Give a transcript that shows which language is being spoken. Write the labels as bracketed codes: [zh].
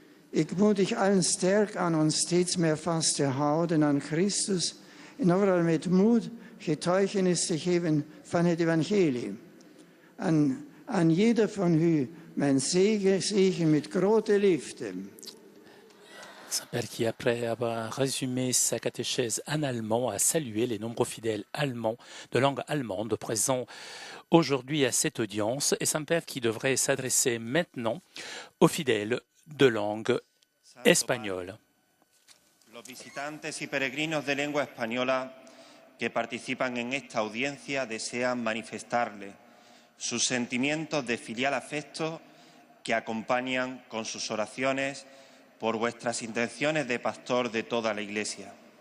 [nl] Ik moedig allen sterk aan ons steeds meer vast te houden aan Christus en overal met moed getuigenis te geven van het evangelie. Aan jeder van u mijn zegen met grote liefde. [fr] Saint-Père qui, après avoir résumé sa catéchèse en allemand, a salué les nombreux fidèles allemands de langue allemande présents aujourd'hui à cette audience, et Saint-Père qui devrait s'adresser maintenant aux fidèles de langue espagnole. [es] Los visitantes y peregrinos de lengua española que participan en esta audiencia desean manifestarle sus sentimientos de filial afecto que acompañan con sus oraciones por vuestras intenciones de pastor de toda la Iglesia.